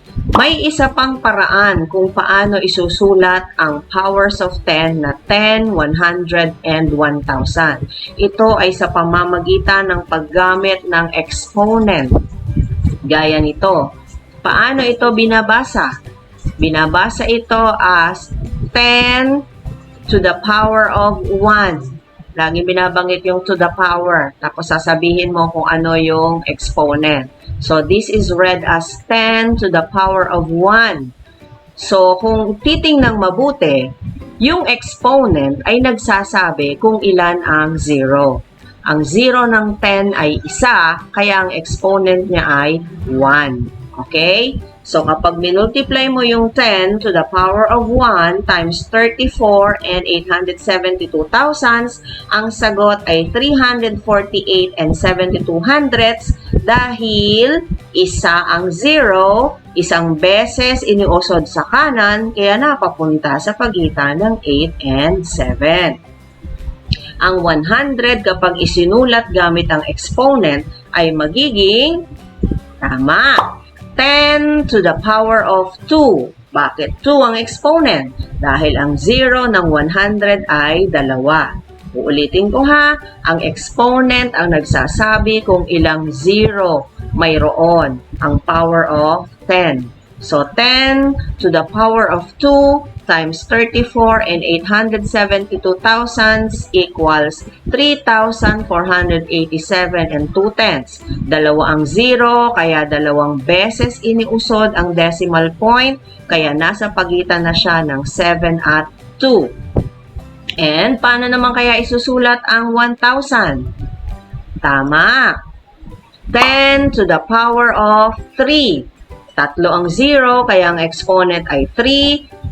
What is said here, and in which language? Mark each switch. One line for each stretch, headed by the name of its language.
Filipino: May isa pang paraan kung paano isusulat ang powers of 10 na 10, 100, and 1,000. Ito ay sa pamamagitan ng paggamit ng exponent. Gaya nito. Paano ito binabasa? Binabasa ito as 10 to the power of 1. Lagi binabanggit yung to the power. Tapos sasabihin mo kung ano yung exponent.
English: So, this is read as 10 to the power of 1.
Filipino: So, kung titingnang mabuti, yung exponent ay nagsasabi kung ilan ang 0. Ang 0 ng 10 ay 1, kaya ang exponent niya ay 1. Okay? So, kapag minultiply mo yung 10 to the power of 1 times 34 and 872 thousandths, ang sagot ay 348 and 72 hundredths dahil isa ang 0, isang beses iniusod sa kanan, kaya napapunta sa pagitan ng 8 and 7. Ang 100 kapag isinulat gamit ang exponent ay magiging, tama, 10 to the power of 2. Bakit 2 ang exponent? Dahil ang 0 ng 100 ay 2. Uulitin ko ha, ang exponent ang nagsasabi kung ilang 0 mayroon, ang power of 10.
English: So, 10 to the power of 2 times 34 and 872 thousandths equals 3,487 and 2/10.
Filipino: Dalawa ang 0, kaya dalawang beses iniusod ang decimal point, kaya nasa pagitan na siya ng 7 at 2. And paano naman kaya isusulat ang 1,000? Tama. 10 to the power of 3. Tatlo ang 0, kaya ang exponent ay 3.